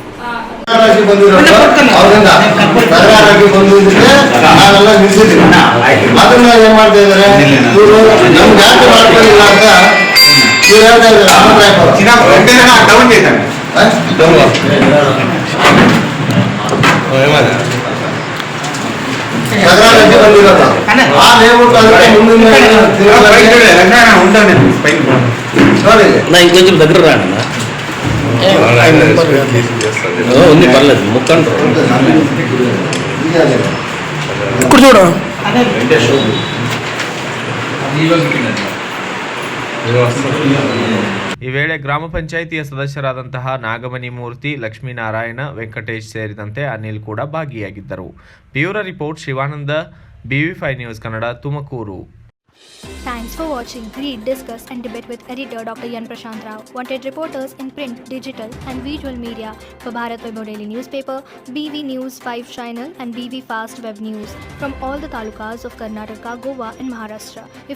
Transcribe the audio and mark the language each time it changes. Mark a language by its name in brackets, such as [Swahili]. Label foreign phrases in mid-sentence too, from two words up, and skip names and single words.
[Kannada] ಅದನ್ನ ಏನ್ ಮಾಡ್ತಾ ಇದಾರೆ ಇವರು ನಮ್ಗೆ ಯಾಕೆ ಮಾಡ್ಕೊಳ್ಳಿಲ್ಲ ಅಂತ ಬಂದಿರೋದು ಆ ಲೇಔಟ್ ಮುಂದಿನ [Telugu] ఇంకొంచెం దగ్గర రాండి ఉంది పర్లేదు ముక్కండి [Kannada] ಕೂರ್ಚೋಡು. ಈ ವೇಳೆ ಗ್ರಾಮ ಪಂಚಾಯಿತಿಯ ಸದಸ್ಯರಾದಂತಹ ನಾಗಮಣಿ ಮೂರ್ತಿ, ಲಕ್ಷ್ಮೀನಾರಾಯಣ, ವೆಂಕಟೇಶ್ ಸೇರಿದಂತೆ ಅನಿಲ್ ಕೂಡ ಭಾಗಿಯಾಗಿದ್ದರು. ಬ್ಯೂರೋ ರಿಪೋರ್ಟ್, ಶಿವಾನಂದ, BV5 ನ್ಯೂಸ್ ಕನ್ನಡ, ತುಮಕೂರು. [English] Thanks for watching. Read, discuss and debate with editor Dr. Yan Prashant Rao. Wanted reporters in print, digital and visual media for Bharat Vaibhav Daily Newspaper, BV News 5 Channel and BV Fast Web News from all the talukas of Karnataka, Goa and Maharashtra.